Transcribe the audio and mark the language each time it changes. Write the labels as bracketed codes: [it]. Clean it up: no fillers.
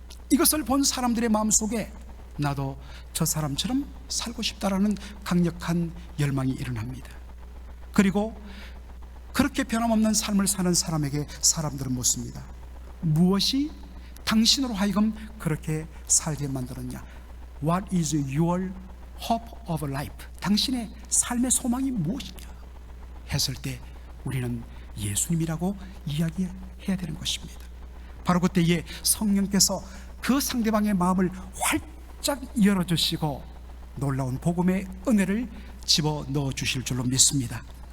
[ko] 이것을 본 사람들의 마음속에 나도 저 사람처럼 살고 싶다라는 강력한 열망이 일어납니다. 그리고 그렇게 변함없는 삶을 사는 사람에게 사람들은 묻습니다. 무엇이 당신으로 하여금 그렇게 살게 만들었냐? [en] What is your hope of life? [ko] 당신의 삶의 소망이 무엇이냐? 했을 때 우리는 예수님이라고 이야기해야 되는 것입니다. 바로 그때에 성령께서 그 상대방의 마음을 활짝 열어주시고 놀라운 복음의 은혜를 집어넣어 주실 줄로 믿습니다.